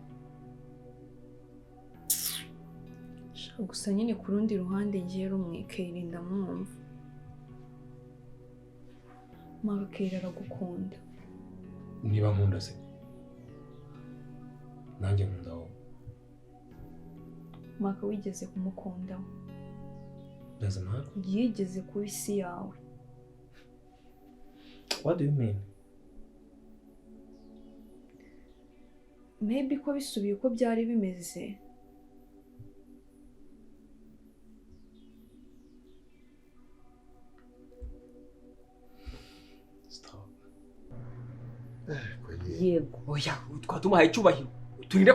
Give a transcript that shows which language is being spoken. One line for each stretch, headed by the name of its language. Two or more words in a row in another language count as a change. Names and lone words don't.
Kinyarwanda: Gusa nyine ku rundi ruhande ngiye rumwe Kayira ndamwumva. Mama Kayira aragukunda. Niba nkunda se nanjye nkunda wowe. Maka wigeze kumukunda?
English: Doesn't matter.
Kinyarwanda: Yigeze kuba isi yawe.
English: What do you mean?
Kinyarwanda: Maybe ko bisubiye uko byari bimeze. Yego. Oya, twatumuhaye icyubahiro. Turinde